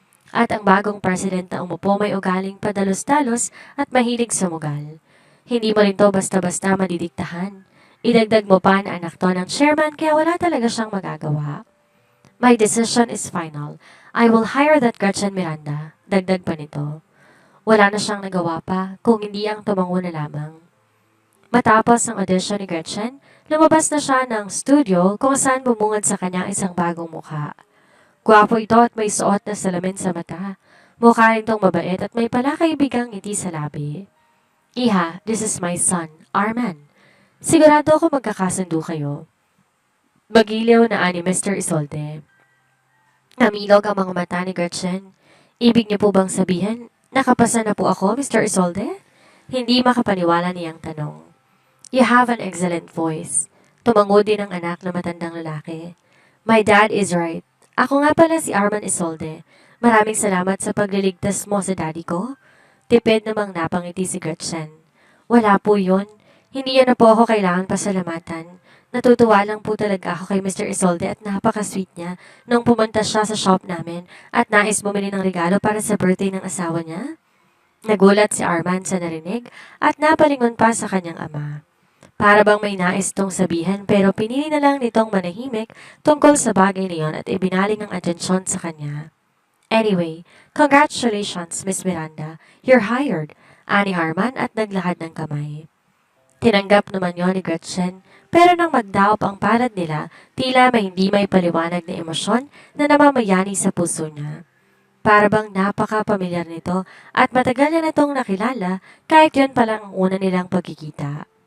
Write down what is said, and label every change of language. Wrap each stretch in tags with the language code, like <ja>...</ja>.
<tl>At ang bagong president na umupo may ugaling padalos-dalos at mahilig sumugal. Hindi mo rin to basta-basta madidiktahan. Idagdag mo pa na anak to ng chairman kaya wala talaga siyang magagawa.</tl> <en>My decision is final. I will hire that Gretchen Miranda.</en> <tl>Dagdag pa nito. Wala na siyang nagawa pa kung hindi ang tumango na lamang. Matapos ang audition ni Gretchen, lumabas na siya ng studio kung saan bumungad sa kanya isang bagong mukha. Gwapo ito at may suot na salamin sa mata. Mukha rin tong mabait at may palakaibigang ngiti sa labi. Iha,</tl> <en>this is my son,</en> <tl>Arman. Sigurado ako magkakasundo kayo. Magiliw na ani Mr. Isolde. Namilog ang mga mata ni Gretchen. Ibig niyo po bang sabihin, nakapasa na po ako, Mr. Isolde? Hindi makapaniwala niyang tanong.</tl> <en>You have an excellent voice.</en> <tl>Tumango din ang anak na matandang lalaki.</tl> <en>My dad is right.</en> <tl>Ako nga pala si Arman Isolde. Maraming salamat sa pagliligtas mo sa daddy ko. Tipid namang napangiti si Gretchen. Wala po yun. Hindi yan na po ako kailangan pasalamatan. Natutuwa lang po talaga ako kay Mr. Isolde at napaka-sweet niya nung pumunta siya sa shop namin at nais bumili ng regalo para sa birthday ng asawa niya. Nagulat si Arman sa narinig at napalingon pa sa kanyang ama. Para bang may nais tong sabihin pero pinili na lang nitong manahimik tungkol sa bagay na yon at ibinaling ang atensyon sa kanya.</tl> <en>Anyway, congratulations, Miss Miranda. You're hired,</en> <tl>ani Arman at naglahad ng kamay. Tinanggap naman yon ni Gretchen, pero nang magdaop ang palad nila, tila may hindi may paliwanag na emosyon na namamayani sa puso niya. Para bang napaka-pamilyar nito at matagal niya na itong nakilala kahit yun palang ang una nilang pagkikita.</tl>